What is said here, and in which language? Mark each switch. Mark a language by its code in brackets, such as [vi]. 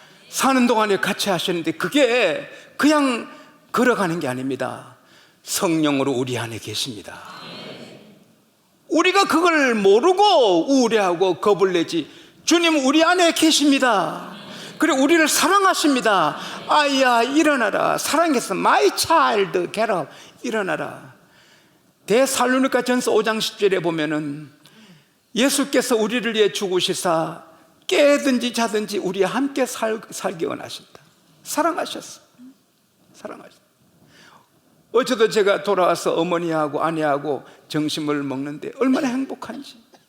[ko] 사는 동안에 같이 하시는데 그게 그냥 걸어가는 게 아닙니다. 성령으로 우리 안에 계십니다. 우리가 그걸 모르고 우울해하고 겁을 내지 주님 우리 안에 계십니다. 그리고 우리를 사랑하십니다. 아이야 일어나라. 사랑해서 [en] My child get up. [ko] 일어나라. 데살로니가 전서 5장 10절에 보면은 예수께서 우리를 위해 죽으시사 깨든지 자든지 우리와 함께 살기 원하신다. 사랑하셨어. 사랑하셨어. 어제도 제가 돌아와서 어머니하고 아내하고 점심을 먹는데 얼마나 행복한지.